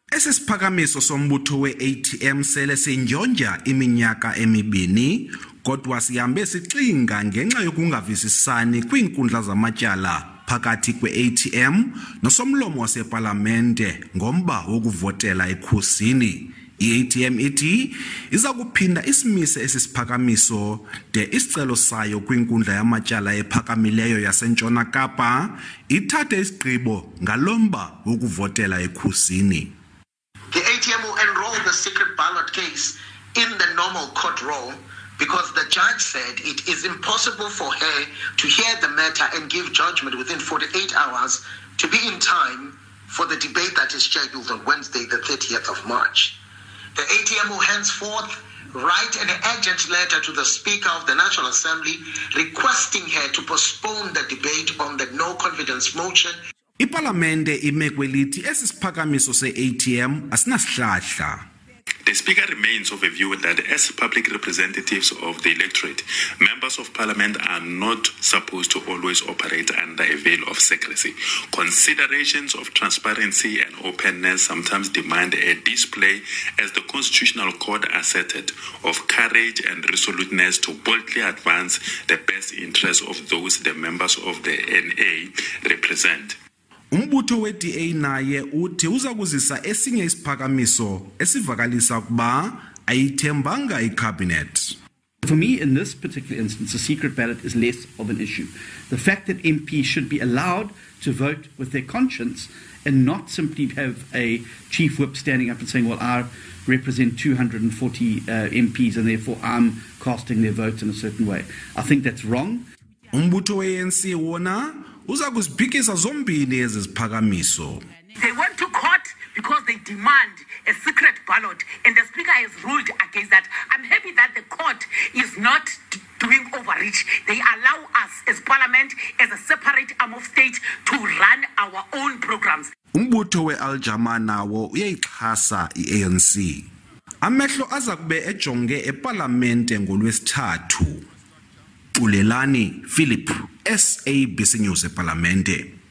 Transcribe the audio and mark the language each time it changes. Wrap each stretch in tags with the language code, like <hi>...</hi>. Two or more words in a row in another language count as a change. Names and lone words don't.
<xh>Sesiphakamiso sombutho we-ATM sele sinjonja iminyaka emibini kodwa sihambe sixinga ngenxa yokungavisisani kwiinkundla zamatyala phakathi kwe-ATM nosomlomo wasepalamente ngomba wokuvotela ekhusini. I-ATM ithi iza kuphinda isimise esisiphakamiso de isicelo sayo kwinkundla yamatyala ephakamileyo yaseNtshona Kapa ithathe isigqibo ngalomba wokuvotela ekhusini.</xh> <en>The ATM will enroll the secret ballot case in the normal court roll because the judge said it is impossible for her to hear the matter and give judgment within 48 hours to be in time for the debate that is scheduled on Wednesday, the 30th of March. The ATM will henceforth write an urgent letter to the Speaker of the National Assembly requesting her to postpone the debate on the no confidence motion.</en> <xh>Ipalamente imekwelithi esisiphakamiso se-ATM asinasihlahla.</xh> <en>The Speaker remains of a view that as public representatives of the electorate, members of Parliament are not supposed to always operate under a veil of secrecy. Considerations of transparency and openness sometimes demand a display, as the Constitutional Court asserted, of courage and resoluteness to boldly advance the best interests of those the members of the NA represent.</en> <xh>Umbutho we-DA naye uthi uza kuzisa esinye isiphakamiso esivakalisa ukuba ayithembanga iCabinet.</xh> <en>For me, in this particular instance, a secret ballot is less of an issue. The fact that MPs should be allowed to vote with their conscience and not simply have a chief whip standing up and saying, well, I represent 240 MPs and therefore I'm casting their votes in a certain way. I think that's wrong.</en> <xh>Umbutho we-ANC wona uza kuziphikisa zombini ezi ziphakamiso.</xh> <en>They went to court because they demand a secret ballot and the Speaker has ruled against that. I'm happy that the court is not doing overreach. They allow us as Parliament, as a separate arm of state, to run our own programs.</en> <xh>Umbutho we-Aljama nawo uyayixhasa i-ANC. Amehlo aza kube ejonge epalamente ngolwesithathu. Ulelani Philip, SABC News ePalamente.</xh>